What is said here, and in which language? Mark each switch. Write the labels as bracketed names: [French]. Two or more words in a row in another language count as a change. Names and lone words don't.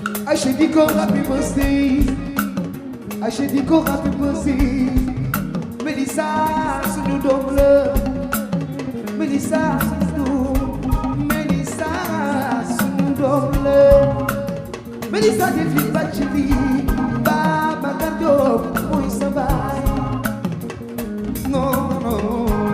[Wolof] Aïcha di ko [English] happy birthday. [Wolof] Aïcha di ko [English] happy birthday. [Wolof] Melissa suñu doom la. Melissa suñu doom. Melissa suñu doom la. Melissa di fi bàcc bi. Babacar Diop mooy sa baay. [French] Non, non.